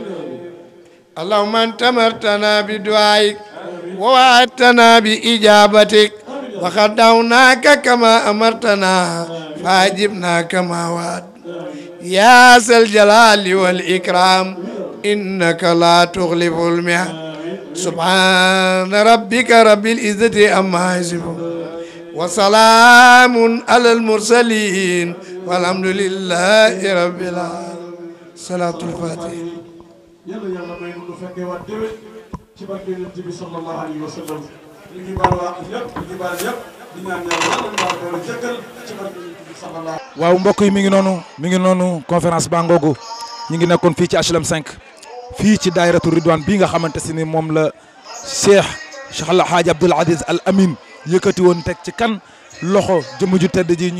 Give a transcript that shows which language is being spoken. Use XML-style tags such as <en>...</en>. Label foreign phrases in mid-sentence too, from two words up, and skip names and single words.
<ar>اللهم أنت أمرتنا بدعائك ووعدتنا بإجابتك وخدعناك كما أمرتنا فأجبنا كما وعد يا ذا الجلال والإكرام إنك لا تخلف الميعاد سبحان ربك رب العزة عما يصفون وسلام على المرسلين والحمد لله رب العالمين صلاة الفاتحة</ar> <wo>yàlla yàlla may nu fekkee waat déwén ci barke Yonent bi</wo> <ar>صلى الله عليه وسلم</ar> <wo>ñu ngi baal wax ñëpp ñu ngi baal ñëpp di ñaan yàlla ñu baal doole jëkkal ci barke Yonent bi sallallahu. waaw mbokk yi mi ngi noonu conférence ba ngoogu ñu ngi nekkoon fii ci HLM 5 fii ci daayiratu Ridwan bii nga xamante si ni moom la Cheikh El Hadj Abdoul Aziz Al Amin yëkkati woon teg ci kan loxo jëmm ju tedd ji</wo>